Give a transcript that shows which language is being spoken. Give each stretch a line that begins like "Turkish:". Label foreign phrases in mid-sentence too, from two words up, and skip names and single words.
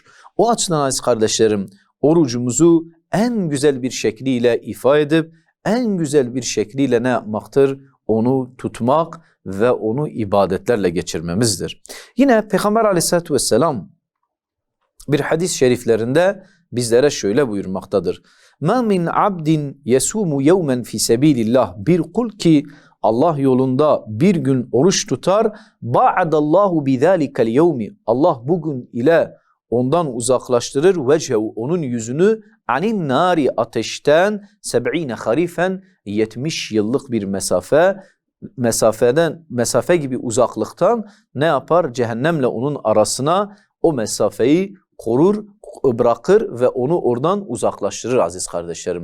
Turkish: O açıdan aziz kardeşlerim, orucumuzu en güzel bir şekliyle ifa edip, en güzel bir şekliyle ne yapmaktır? Onu tutmak ve onu ibadetlerle geçirmemizdir. Yine Peygamber Aleyhisselatü Vesselam bir hadis-i şeriflerinde bizlere şöyle buyurmaktadır.
Arabic: مَا مِنْ عَبْدٍ يَسُومُ يَوْمًا فِي سَب۪يلِ اللّٰهِ
Turkish: Bir kul ki Allah yolunda bir gün oruç tutar,
Arabic: بَعَدَ اللّٰهُ بِذَٰلِكَ الْيَوْمِ
Turkish: Allah bugün ile ondan uzaklaştırır vecehu onun yüzünü
Arabic: عن النار
Turkish: ateşten 70 harifen 70 yıllık bir mesafe gibi uzaklıktan ne yapar? Cehennemle onun arasına o mesafeyi korur, bırakır ve onu oradan uzaklaştırır aziz kardeşlerim.